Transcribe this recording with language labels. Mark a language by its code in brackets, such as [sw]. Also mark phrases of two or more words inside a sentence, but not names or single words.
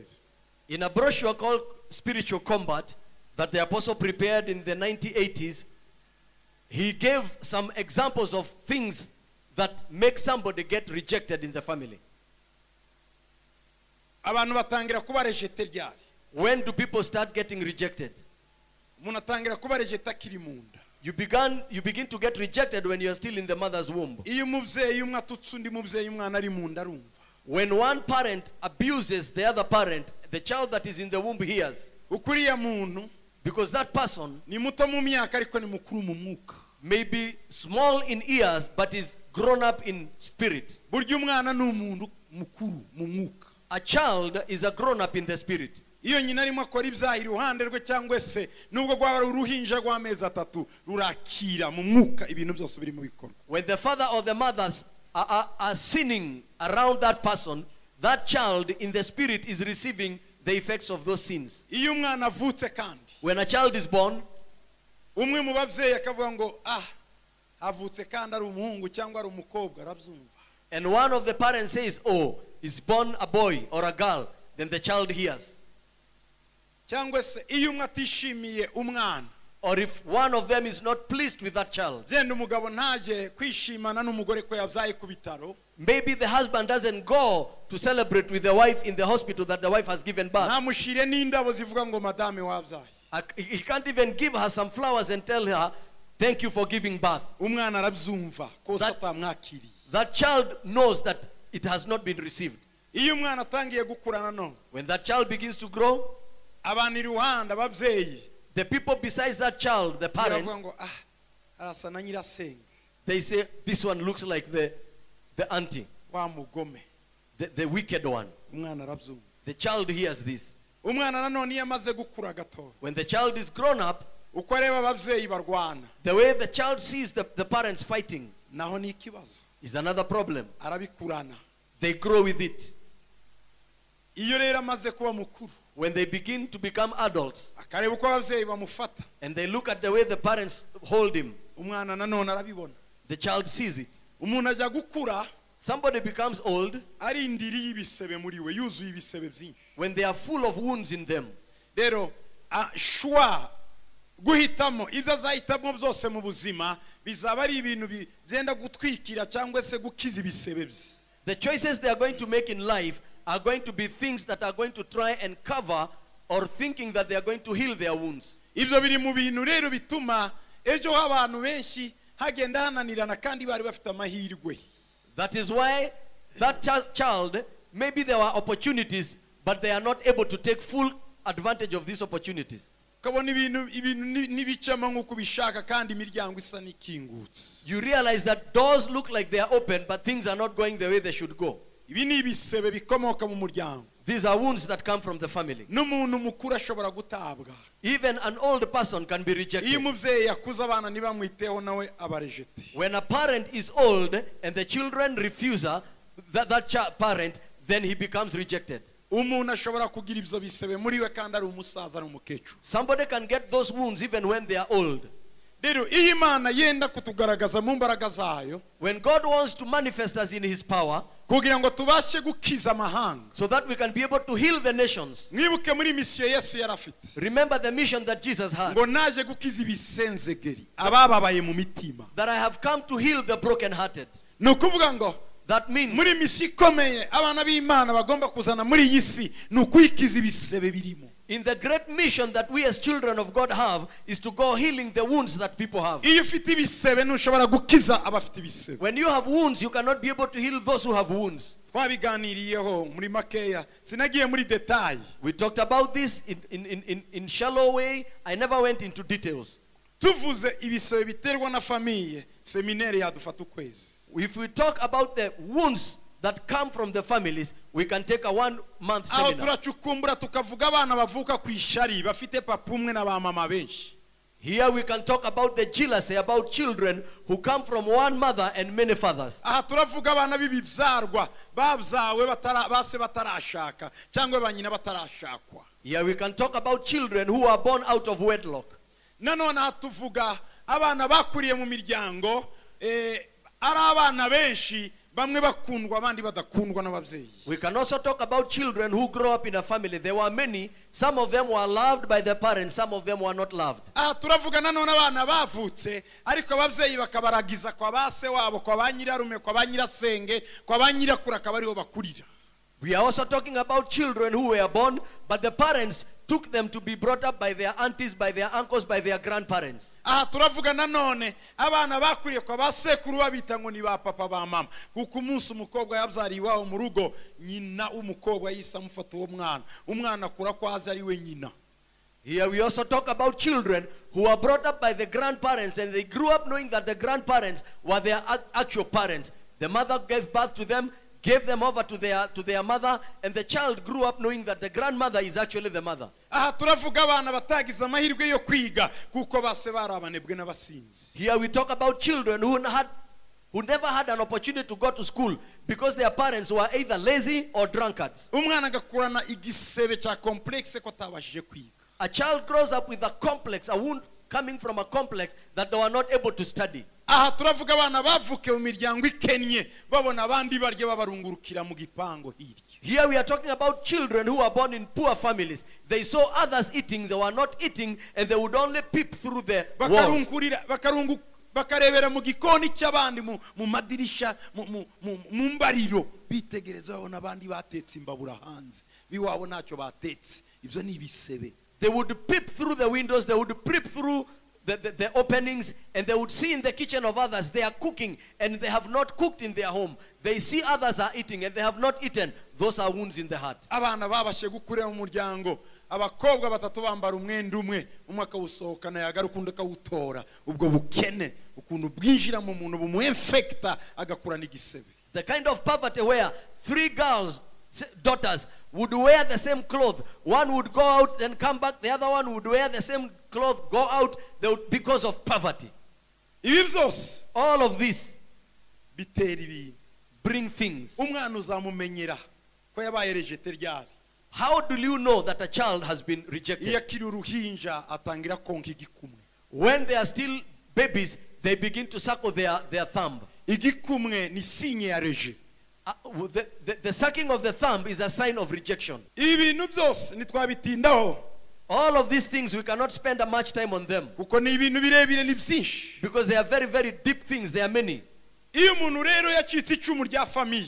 [en] In a brochure called Spiritual Combat that the apostle prepared in the 1980s, he gave some examples of things that make somebody get rejected in the family. [rw] Abantu batangira kuba rejete ryari. [en] When do people start getting rejected? [rw] Umuntu atangira kuba rejete akiri mu nda. [en] You begin to get rejected when you are still in the mother's womb. [rw] Iyo umubyeyi umwe atutse undi mubyeyi umwana ari mu nda arumva. [en] When one parent abuses the other parent, the child that is in the womb hears. [rw] Ukuriya muntu [en] Because that person [rw] ni muto mu myaka ariko ni mukuru mu mwuka. [en] may be small in years but is grown up in spirit. [rw] Burya umwana ni umuntu mukuru mu mwuka. [en] A child is a grown up in the spirit. [rw] Iyo nyina arimo akora ibyaha iruhande rwe cyangwa se nubwo rwaba uruhinja rw'amezi 3 rurakira mu mwuka ibintu byose biri mu bikorwa. [en] When the father or the mothers are sinning around that person, that child in the spirit is receiving the effects of those sins. [rw] Iyo umwana avutse kandi [en] When a child is born, [rw] umwe mu babyeyi akavuga ngo avutse kandi ari umuhungu cyangwa ari umukobwa arabyumva. [en] and one of the parents says, oh, is born a boy or a girl, then the child hears. [rw] Cyangwa se iyo umwe atishimiye umwana, [en] Or if one of them is not pleased with that child, [rw] genda umugabo ntaje kwishimana n'umugore ko yabyaye ku bitaro, [en] maybe the husband doesn't go to celebrate with the wife in the hospital that the wife has given birth. [rw] ntamushire n'indabo zivuga ngo madame wabyaye. [en] He can't even give her some flowers and tell her, thank you for giving birth. [rw] Umwana arabyumva ko [en] That- [rw] atamwakiriye. [en] That child knows that it has not been received. [rw] iyo umwana atangiye gukurana no [en] When that child begins to grow, [rw] abantu iruhande ababyeyi [en] the people besides that child, the [rw] baravuga [en] parents, [rw] ngo arasa na nyirasenge [en] they say, this one looks like the auntie, [rw] wa mugome. [en] the wicked one. [rw] Umwana arabyumva. [en] The child hears this. [rw] Umwana nanone iyo amaze gukura gato [en] When the child is grown up, [rw] uko areba ababyeyi barwana [en] the way the child sees the parents fighting [rw] naho ni ikibazo. [en] is another problem. [rw] Arabikurana. [en] They grow with it. [rw] Iyo rero amaze kuba mukuru [en] When they begin to become adults [rw] akareba uko ababyeyi bamufata, [en] and they look at the way the parents hold him, [rw] umwana nanone arabibona. [en] the child sees it. [rw] Umuntu ajya gukura [en] Somebody becomes old [rw] arindiriye ibisebe muri we, yuzuye ibisebe byinshi. [en] when they are full of wounds in them. [rw] Rero shwa guhitamo ibyo azahitamo byose mu buzima bizaba ari ibintu byenda gutwikira cyangwa se gukiza ibisebe bye. [en] The choices they are going to make in life are going to be things that are going to try and cover or thinking that they are going to heal their wounds. [rw] Ibyo biri mu bintu rero bituma ejo abantu benshi hagenda hananirana kandi bari bafite amahirwe. [en] That is why that child, maybe there were opportunities, but they are not able to take full advantage of these opportunities. [rw] Kabona ibintu nibicama nk'uko bishaka kandi imiryango isa n'ikingutse. [en] You realize that doors look like they are open, but things are not going the way they should go. [rw] Ibi ni ibisebe bikomoka mu muryango. [en] These are wounds that come from the family. [rw] N'umuntu mukuru ashobora gutabwa. [en] Even an old person can be rejected. [rw] Iyo umubyeyi yakuze abana ntibamwiteho nawe abarejete. [en] When a parent is old and the children refuse that parent, then he becomes rejected. [rw] Umuntu ashobora kugira ibyo bisebe muri we kandi ari umusaza n'umukecuru. [en] Somebody can get those wounds even when they are old. [rw] Rero iyo Imana yenda kutugaragaza mu mbaraga zayo, [en] When God wants to manifest us in his power, [rw] kugira ngo tubashe gukiza amahanga, [en] so that we can be able to heal the nations. [rw] mwibuke muri misiyo Yesu yarafite [en] Remember the mission that Jesus had, [rw] ngo naje gukiza ibisenzegeri abababaye mu mitima. [en] that I have come to heal the brokenhearted. [rw] Ni ukuvuga ngo [en] That means [rw] muri misiyo ikomeye abana b'Imana bagomba kuzana muri iyi si ni ukwikiza ibisebe birimo. [en] in the great mission that we as children of God have is to go healing the wounds that people have. [rw] Iyo ufite ibisebe ntushobora gukiza abafite ibisebe. [en] When you have wounds, you cannot be able to heal those who have wounds. [rw] Twabiganiriyeho muri makeya, sinagiye muri detail. [en] We talked about this in shallow way. I never went into details. [rw] Tuvuze ibisebe biterwa na famiye, seminari yadufata ukwezi. [en] If we talk about the wounds that come from the families, we can take a 1-month [rw] Aho [en] seminar. [rw] turacukumbura tukavuga abana bavuka ku ishari bafite papa umwe na ba mama benshi. [en] Here we can talk about the jealousy, about children who come from one mother and many fathers. [rw] Aha turavuga abana b'ibibyarwa babyawe base batarashaka cyangwa ba nyina batarashakwa. [en] Here we can talk about children who are born out of wedlock. [rw] Nanone aha tuvuga abana bakuriye mu miryango ari abana benshi bamwe bakundwa abandi badakundwa n'ababyeyi. [en] We can also talk about children who grow up in a family. There were many. Some of them were loved by their parents. Some of them were not loved. [rw] Aha turavuga nanone abana bavutse ariko ababyeyi bakabaragiza kwa base wabo, kwa ba nyirarume, kwa ba nyirasenge, kwa ba nyirakuru akaba ariho bakurira. [en] We are also talking about children who were born, but the parents took them to be brought up by their aunties, by their uncles, by their grandparents. [rw] Aha turavuga nanone abana bakuriye kwa basekuru babita ngo ni ba papa ba mama, kuko umunsi umukobwa yabyariye iwabo mu rugo nyina umukobwa yise amufata uwo mwana, umwana akura ko azi ari we nyina. [en] Here we also talk about children who are brought up by the grandparents, and they grew up knowing that the grandparents were their actual parents. The mother gave birth to them, gave them over to their mother, and the child grew up knowing that the grandmother is actually the mother. [rw] Aha turavuga abana batagize amahirwe yo kwiga kuko base bari abanebwe n'abasinzi. [en] Here we talk about children who never had an opportunity to go to school because their parents were either lazy or drunkards. [rw] Umwana agakurana igisebe cya complexe ko atabashije kwiga. [en] A child grows up with a complex, a wound coming from a complex that they were not able to study. [rw] Aha turavuga abana bavuke mu miryango ikennye babona abandi barye babarungurukira mu gipango hirya. [en] Here we are talking about children who were born in poor families. They saw others eating, they were not eating, and they would only peep through the walls. [rw] Bakarebera mu gikoni cy'abandi mu madirisha mu mbariro bitegereza babona abandi batetse imbabura hanze biwabo ntacyo batetse. Ibyo ni ibisebe. [en] They would peep through the windows, they would peep through the openings, and they would see in the kitchen of others they are cooking and they have not cooked in their home. They see others are eating and they have not eaten. Those are wounds in the heart. [rw] abana babashe gukurira mu muryango abakobwa batatu bambara umwenda umwe akawusohokana yagaruka undi akawutora ubwo bukene ukuntu bwinjira mu muntu bumuinfecta agakurana igisebe. [en] The kind of poverty where 3 girls, daughters, would wear the same cloth. One would go out and come back. The other one would wear the same cloth, go out, because of poverty. [rw] Ibi byose [en] All of this [rw] bitera ibintu. [en] bring things. [rw] Umwana uzamumenyera ko yabaye rejete ryari. [en] How do you know that a child has been [rw] Iyo [en] rejected? [rw] akiri uruhinja atangira konka igikumwe. [en] When they are still babies, they begin to suckle their thumb. [rw] Igikumwe ni sinye ya reje. [en] The sucking of the thumb is a sign of rejection. [rw] Ibi bintu byose ntitwabitindaho [en] All of these things, we cannot spend much time on them [rw] kuko ni ibintu birebire ni byinshi. [en] because they are very, very deep things. They are many. [rw] Iyo umuntu rero yacitse icumu rya famiye